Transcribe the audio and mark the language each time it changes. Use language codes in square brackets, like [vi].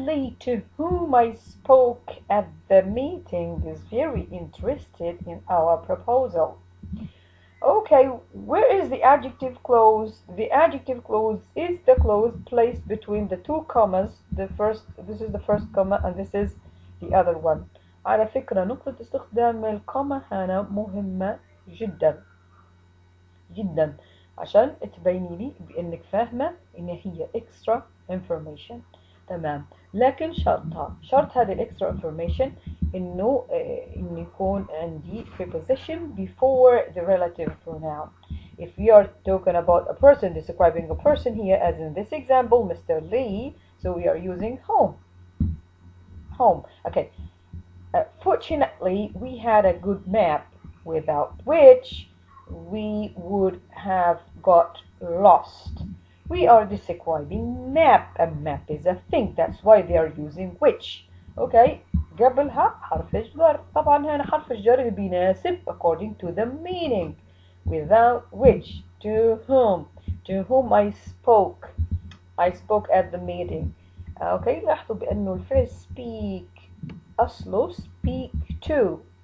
[en] Lee, to whom I spoke at the meeting, is very interested in our proposal. Okay, where is the adjective clause? The adjective clause is the clause placed between the two commas. This is the first comma and this is the other one. [ar] على فكرة نقطة استخدام الكوما هنا مهمة جدا جدا عشان تبيني لي بأنك فاهمة إن هي [en] extra information. [ar] تمام، لكن شرط هذه الاكسترا انفورميشن انه يكون عندي [en] preposition before the relative pronoun. If we are talking about a person, describing a person here, as in this example, Mr. Lee, so we are using home. Okay. Fortunately, we had a good map, without which we would have got lost. We are describing map. A map is a thing. That's why they are using which. Okay. [ar] قبلها حرف الجر. طبعا هنا حرف الجر بيناسب [en] according to the meaning. Without which. To whom I spoke. I spoke at the meeting. Okay. [ar] لاحظوا بأنه الفعل speak أصله speak to.